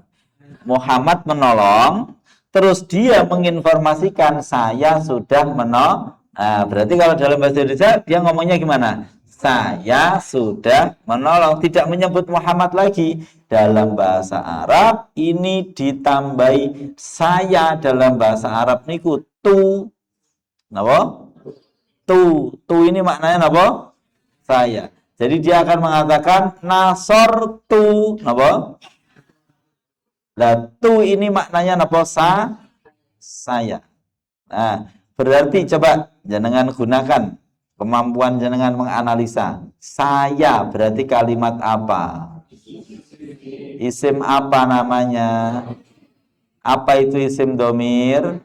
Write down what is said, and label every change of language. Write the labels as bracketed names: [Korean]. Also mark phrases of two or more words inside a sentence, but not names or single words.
[Indonesian] Muhammad menolong, terus dia menginformasikan saya sudah menolong. Nah, berarti kalau dalam bahasa Indonesia dia ngomongnya gimana? Saya sudah menolong, tidak menyebut Muhammad lagi. Dalam bahasa Arab ini ditambahi saya, dalam bahasa Arab niku tu. Napa? Tu ini maknanya napa? Saya. Jadi dia akan mengatakan nasortu, napa? Nah, tu ini maknanya napa? Saya. Nah, berarti coba jenengan gunakan kemampuan jenengan menganalisa. Saya berarti kalimat apa? Isim apa namanya? Apa itu [Arabic] اسم ضمير?